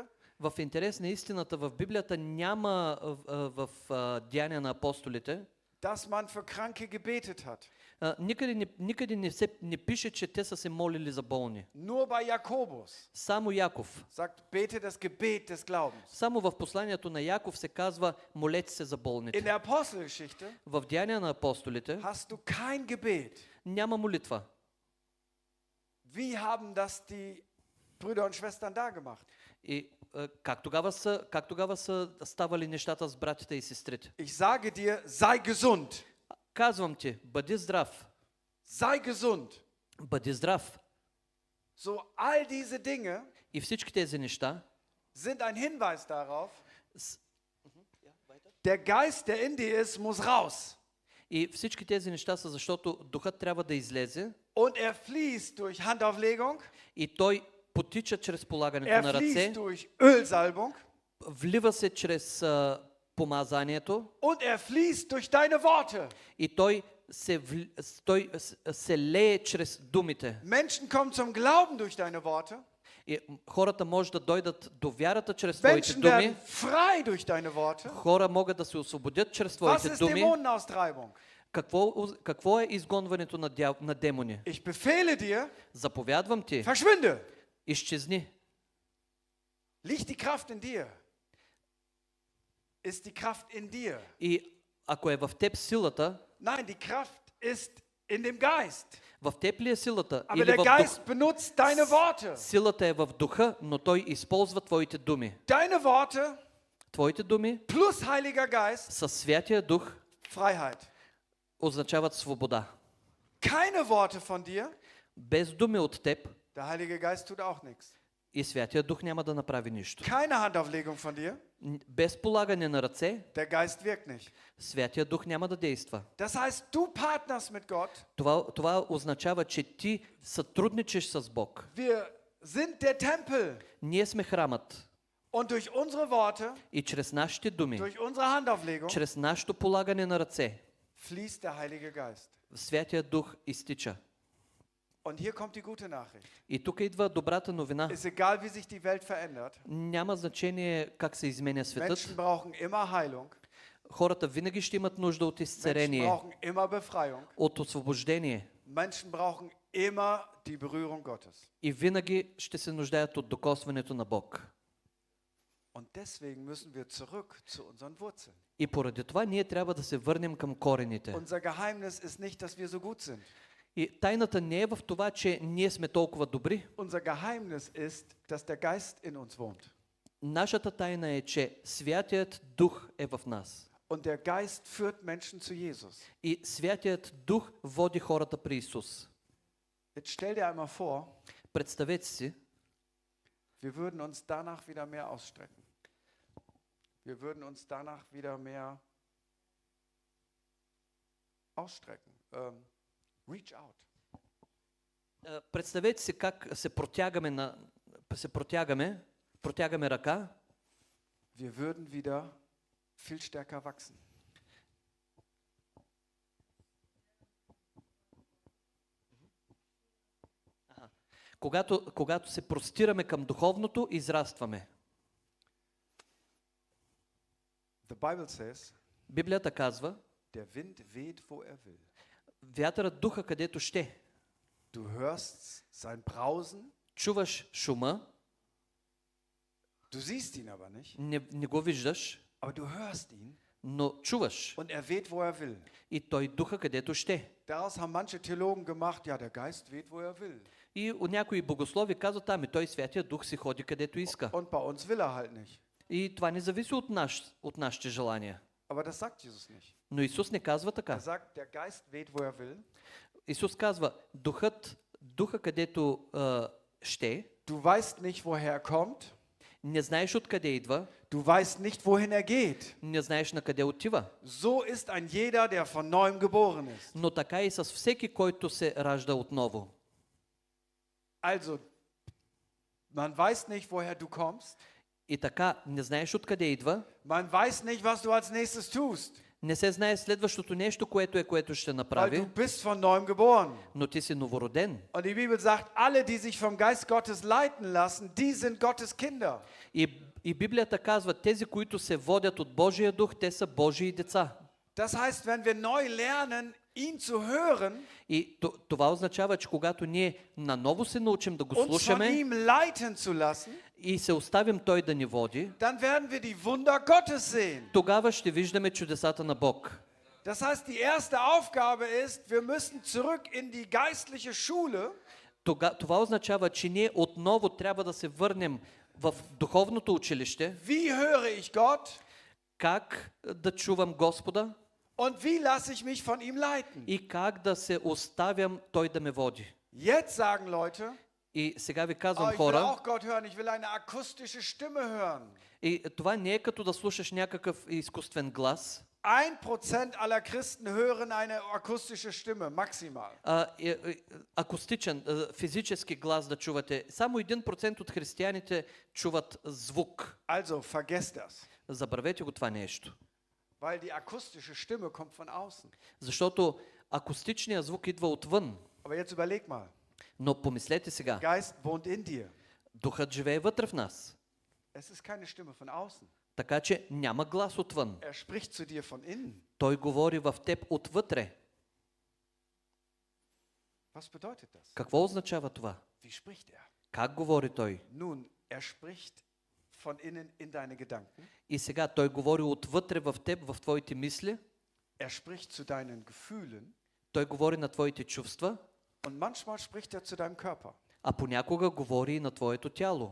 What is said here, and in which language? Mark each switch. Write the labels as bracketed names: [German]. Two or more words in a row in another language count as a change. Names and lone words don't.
[Bulgarian] В интерес на истината в Библията няма в Деяния на апостолите, [German] dass man für Kranke gebetet hat. [Bulgarian] никъде не пише, че те са се молили за болни. [German] Nur bei Jakobus [Bulgarian] Само Яков. [German] sagt, bete das Gebet des Glaubens. [Bulgarian] Само в посланието на Яков се казва, молете се за [German] In [Bulgarian] болните. [German] der Apostelgeschichte [Bulgarian] В Деяния на апостолите [German] hast du kein Gebet. [Bulgarian] няма молитва. [German] Wie haben das die Brüder und Schwestern da gemacht? [Bulgarian] И как тогава са ставали нещата с братята и сестрите? [German] Ich sage dir, sei gesund. [Bulgarian] Казвам ти, бъди здрав. [German] Sei gesund. [Bulgarian] Бъди здрав. [German] So all diese Dinge [Bulgarian] И всички тези неща, [German] sind ein Hinweis darauf, [Bulgarian] с- [German] der Geist, der in dir ist, muss raus. [Bulgarian] и всички тези неща са защото духът трябва да излезе [German] Und er fließt durch Handauflegung, [Bulgarian] и той потича чрез полагането [German] er [Bulgarian] на [German] fließt [Bulgarian] ръце, [German] durch Ölsalbung [Bulgarian] влива се чрез помазанието [German] und er fließt durch deine Worte. [Bulgarian] и той се лее чрез думите. [German] Menschen kommen zum Glauben durch deine Worte. [Bulgarian] И хората може да дойдат до вярата чрез твоите [German] Menschen [Bulgarian] думи. [German] werden frei durch deine Worte. [Bulgarian] Хора могат да се освободят чрез [German] Was [Bulgarian] твоите [German] ist [Bulgarian] думи. [German] Dämonenaustreibung? [Bulgarian] Какво е изгонването на демони? [German] Ich befehle dir, [Bulgarian] Заповядвам ти, [German] verschwinde. [Bulgarian] изчезни. [German] Liegt die Kraft in dir? Ist die Kraft in dir? [Bulgarian] И ако е в теб силата, [German] Nein, die Kraft ist in dem Geist. [Bulgarian] в теб ли е силата? [German] Aber [Bulgarian] Или [German] der [Bulgarian] в [German] Geist benutzt deine Worte. [Bulgarian] Силата е в духа, но той използва твоите думи. [German] Deine Worte [Bulgarian] Твоите думи [German] plus Heiliger Geist, [Bulgarian] със Святия Дух [German] Freiheit. [Bulgarian] означават свобода. [German] Keine Worte von dir, [Bulgarian] Без думи от теб [German] der Heilige Geist tut auch nichts. [Bulgarian] и Святия Дух няма да направи нищо. [German] Keine Handauflegung von dir, [Bulgarian] Без полагане на ръце, [German] der Geist wirkt nicht. [Bulgarian] Святия Дух няма да действа. [German] Das heißt, du partnerst mit Gott. [Bulgarian] Това означава, че ти сътрудничиш с Бог. [German] Wir sind der Tempel. [Bulgarian] Ние сме храмът [German] Und durch unsere Worte, [Bulgarian] и чрез нашите думи, [German] durch unsere Handauflegung, [Bulgarian] чрез нашето полагане на ръце, [German] fließt der Heilige Geist. [Bulgarian] Святия Дух изтича. [German] Und hier kommt die gute Nachricht. [Bulgarian] И тук идва добрата новина. [German] Ist egal, wie sich die Welt verändert. [Bulgarian] Няма значение как се изменя [German] Menschen [Bulgarian] светът. [German] brauchen immer Heilung. [Bulgarian] Хората винаги ще имат нужда от [German] Menschen [Bulgarian] изцеление, [German] brauchen immer Befreiung. [Bulgarian] от освобождение. [German] Menschen brauchen immer die Berührung Gottes. [Bulgarian] И винаги ще се нуждаят от докосването на Бог. [German] Und deswegen müssen wir zurück zu unseren Wurzeln. [Bulgarian] И поради това ние трябва да се върнем към корените. [German] Unser Geheimnis ist nicht, dass wir so gut sind. [Bulgarian] И тайната не е в това, че ние сме толкова добри. [German] Unser Geheimnis ist, dass der Geist in uns wohnt. [Bulgarian] Нашата тайна е, че Святият Дух е в нас. [German] Und der Geist führt Menschen zu Jesus. [Bulgarian] И Святият Дух води хората при Исус. [German] Jetzt stell dir einmal vor, [Bulgarian] Представете си, [German] Wir würden uns danach wieder mehr ausstrecken. Wir würden uns danach wieder mehr ausstrecken. [English] Reach out. [Bulgarian] Представете си как протягаме ръка. [German] Wir würden wieder viel stärker wachsen. [Bulgarian] Когато се простираме към духовното, израстваме. [English] The Bible says, [Bulgarian] Библията казва, [German] der Wind weht, wo er will. [Bulgarian] вятърът духа където ще. [German] Du hörst sein Brausen, [Bulgarian] Чуваш шума, [German] du siehst ihn aber nicht, [Bulgarian] не го виждаш, [German] aber du hörst ihn [Bulgarian] но чуваш. [German] und er weht, wo er will. [Bulgarian] И той духа където ще. [German] Daraus haben manche Theologen gemacht, ja, der Geist weht, wo er will. [Bulgarian] И някои богослови казват, той Святия Дух си ходи където иска. [German] Und bei uns will er halt nicht. [Bulgarian] И това не зависи от нашите желания. [German] Aber das sagt Jesus nicht. [Bulgarian] Но Исус не казва така. [German] Er sagt, der Geist weht, wo er will. [Bulgarian] Исус казва, духа където ще, [German] Du weißt nicht, woher er kommt. [Bulgarian] не знаеш откъде идва, [German] Du weißt nicht, wohin er geht. [Bulgarian] не знаеш на къде отива. [German] So ist ein jeder, der von neuem geboren ist. [Bulgarian] Но така и с всеки, който се ражда отново. [German] Also, man weiß nicht, woher du kommst. [Bulgarian] И така, не знаеш откъде идва, [German] Man weiß nicht, was du als nächstes tust. [Bulgarian] не се знае следващото нещо, което ще [German] Weil [Bulgarian] направи, [German] du bist von neuem geboren. [Bulgarian] но ти си новороден. [German] Und die Bibel sagt, alle, die sich vom Geist Gottes leiten lassen, die sind Gottes Kinder. [Bulgarian] И Библията казва, тези, които се водят от Божия дух, те са Божии деца. [German] Das heißt, wenn wir neu lernen, ihn zu hören, [Bulgarian] И това означава, че когато ние наново се научим да го [German] uns von [Bulgarian] слушаме [German] ihm leiten zu lassen, [Bulgarian] и се оставим той да ни води, [German] dann werden wir die Wunder Gottes sehen. [Bulgarian] тогава ще виждаме чудесата на Бог. [German] Das heißt, die erste Aufgabe ist, wir müssen zurück in die geistliche Schule, [Bulgarian] Това означава, че ние отново трябва да се върнем в духовното училище. [German] wie höre ich Gott [Bulgarian] Как да чувам Господа [German] und wie lasse ich mich von ihm leiten. [Bulgarian] и как да се оставям той да ме води. [German] Jetzt sagen Leute, [Bulgarian] И сега ви oh, казвам [German] ich will [Bulgarian] хора, [German] auch Gott hören, ich will eine akustische Stimme hören. [Bulgarian] и това не е като да слушаш някакъв изкуствен глас. [German] 1% aller Christen hören eine akustische Stimme, maximal. [Bulgarian] Акустичен, физически глас да чувате. Само 1% от християните чуват звук. [German] Also vergesst das, [Bulgarian] Забравете го това нещо. [German] weil die akustische Stimme kommt von außen. [Bulgarian] Защото акустичният звук идва отвън. [German] Aber jetzt überleg mal, [Bulgarian] Но помислете сега, [German] Geist wohnt in dir. [Bulgarian] духът живее вътре в нас. [German] Es ist keine Stimme von außen. [Bulgarian] Така че няма глас отвън. [German] Er spricht zu dir von innen. [Bulgarian] Той говори в теб отвътре. [German] Was bedeutet das? [Bulgarian] Какво означава това? [German] Wie spricht er? [Bulgarian] Как говори той? [German] Nun, er spricht von innen in deine Gedanken. [Bulgarian] И сега той говори отвътре в теб, в твоите мисли. [German] Er spricht zu deinen Gefühlen. [Bulgarian] Той говори на твоите чувства, [German] Und manchmal spricht er zu deinem Körper. [Bulgarian] а понякога говори и на твоето тяло.